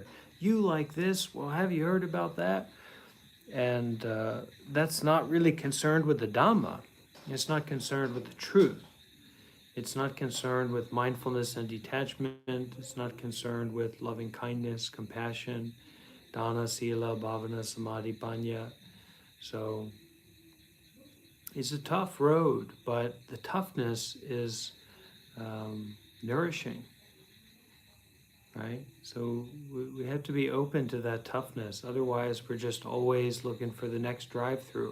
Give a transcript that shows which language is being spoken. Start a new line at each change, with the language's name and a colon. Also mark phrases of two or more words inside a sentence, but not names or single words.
English: You like this? Well, have you heard about that? And that's not really concerned with the Dhamma. It's not concerned with the truth. It's not concerned with mindfulness and detachment. It's not concerned with loving kindness, compassion,
Pali: dana, sila, bhavana, samadhi, panya.
English: So it's a tough road, but the toughness is nourishing, right? So we have to be open to that toughness. Otherwise, we're just always looking for the next drive-through.